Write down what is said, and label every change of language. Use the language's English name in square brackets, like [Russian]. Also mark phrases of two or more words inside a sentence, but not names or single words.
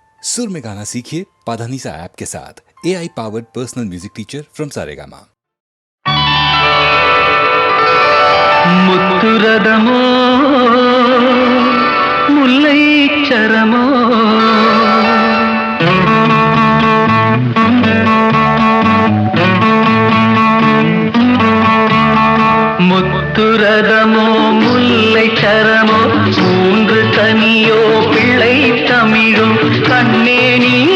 [Hindi] सुर में गाना सीखिए पाधानीसा ऐप के साथ। [English] AI powered personal music teacher from [Hindi] सारेगामा। [Tamil] முத்துரதமோ முல்லை சரமோ முத்துரதமோ முல்லை சரமோ மூன்று கனியோ பிள்ளை தமிழும் கண்ணே நீ